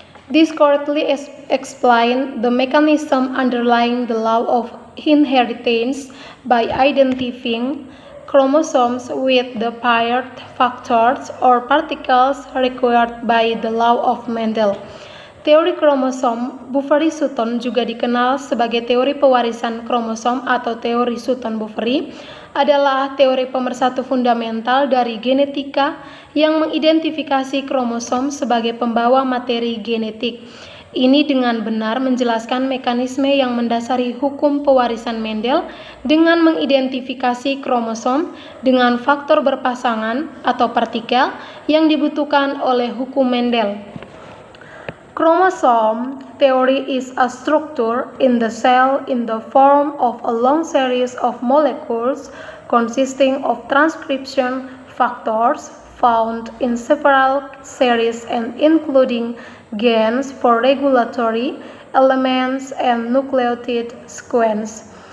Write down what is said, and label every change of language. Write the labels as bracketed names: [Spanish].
[English] This correctly explains the mechanism underlying the law of inheritance by identifying chromosomes with the paired factors or particles required by the law of Mendel. [Indonesian] Teori kromosom Buffery-Sutton juga dikenal sebagai teori pewarisan kromosom atau teori Sutton-Buffery, adalah teori pemersatu fundamental dari genetika yang mengidentifikasi kromosom sebagai pembawa materi genetik. Ini dengan benar menjelaskan mekanisme yang mendasari hukum pewarisan Mendel dengan mengidentifikasi kromosom dengan faktor berpasangan atau partikel yang dibutuhkan oleh hukum Mendel. [English] Chromosome theory is a structure in the cell in the form of a long series of molecules consisting of transcription factors found in several series and including genes for regulatory elements and nucleotide sequence.